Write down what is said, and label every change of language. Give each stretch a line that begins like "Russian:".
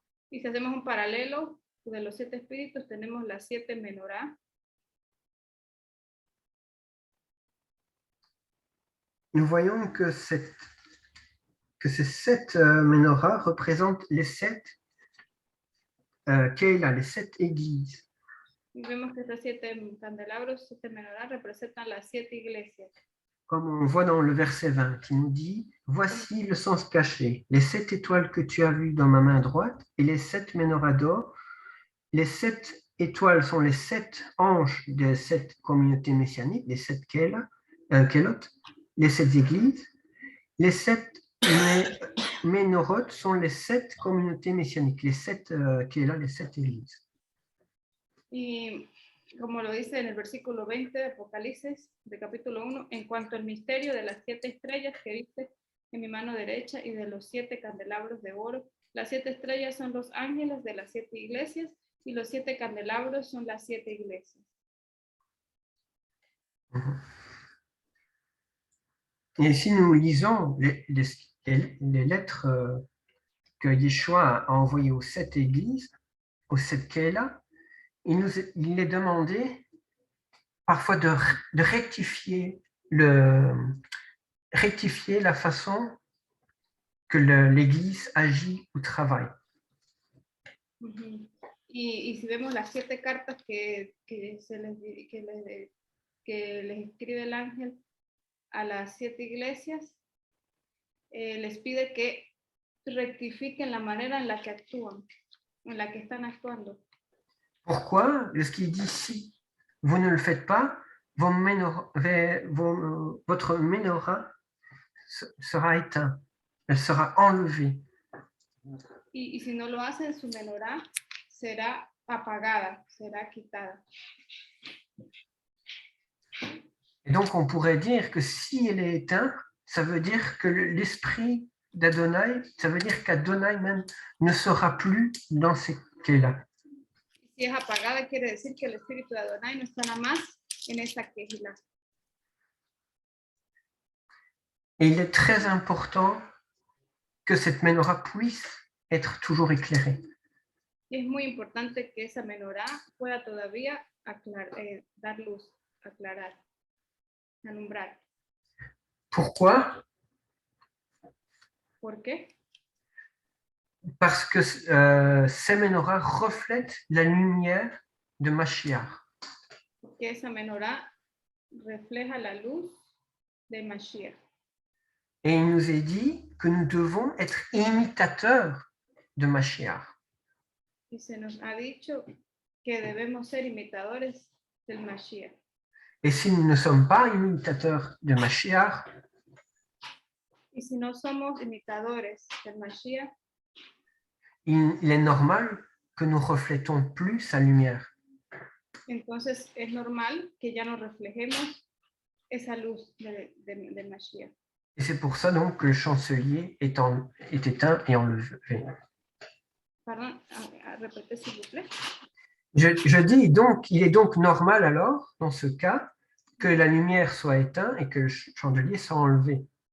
Spanish: Y si hacemos un paralelo de los 7 espíritus, tenemos las 7 menorá.
French: Nous voyons que ces 7 menorahs représentent les 7 Keilah, les 7 églises.
Spanish: Y vemos que estos 7 candelabros, 7 menorá, representan las 7 iglesias.
French: Comme on voit dans le verset 20, qui nous dit « Voici le sens caché, les 7 étoiles que tu as vues dans ma main droite et les 7 menorahs d'or. Les 7 étoiles sont les 7 anges des 7 communautés messianiques, les 7 Kelot, les 7 églises. Les 7 Ménorot sont les 7 communautés messianiques, les 7 Kelah, les 7 églises. »
Spanish: Y como lo dice en el versículo 20 de Apocalipsis, de capítulo 1, en cuanto al misterio de las 7 estrellas que viste en mi mano derecha y de los 7 candelabros de oro, las 7 estrellas son los ángeles de las 7 iglesias y los 7 candelabros son las 7 iglesias.
French: Et si nous lisons les lettres que Yeshua a envoyées aux 7 églises, aux 7 Kelah, il est demandé parfois de rectifier la façon que l'Église agit ou travaille.
Spanish: Y si vemos las 7 cartas que les escribe el ángel a las 7 iglesias, les pide que rectifiquen la manera en la que actúan, en la que están actuando.
French: Pourquoi? Parce qu'il dit, si vous ne le faites pas, votre menorah sera éteint, elle sera enlevée.
Spanish: Y si no lo hacen, su menorá será apagada, será quitada.
French: Et donc, on pourrait dire que si elle est éteinte, ça veut dire que l'esprit d'Adonai, ça veut dire qu'Adonai même ne sera plus dans ces Kelah.
Spanish: Si es apagada, quiere decir que el espíritu de Adonai no estará más en esa Keilah.
French: Et il est très important que cette menorah puisse être toujours éclairée.
Spanish: Es muy importante que esa menorá pueda todavía dar luz, aclarar, alumbrar.
French: Pourquoi?
Spanish: ¿Por qué?
French: Parce que ces menorahs reflètent la lumière de Mashiach.
Spanish: Porque esa menorá refleja la luz de Mashiach.
French: Et il nous est dit que nous devons être imitateurs de Mashiach.
Spanish: Y se nos ha dicho que debemos ser imitadores del Mashiach.
French: Et si nous ne sommes pas imitateurs de Mashiach,
Spanish: Y si no somos imitadores del Mashiach,
French: il est normal que nous reflétons plus sa lumière.
Spanish: entonces es normal que ya no reflejemos esa luz de Mashiach.
French: Et c'est pour ça donc que le chancelier est éteint et enlevé. Pardon, répétez s'il vous plaît. Je dis donc, il est donc normal alors, dans ce cas, que la lumière soit éteinte et que le chandelier soit enlevé.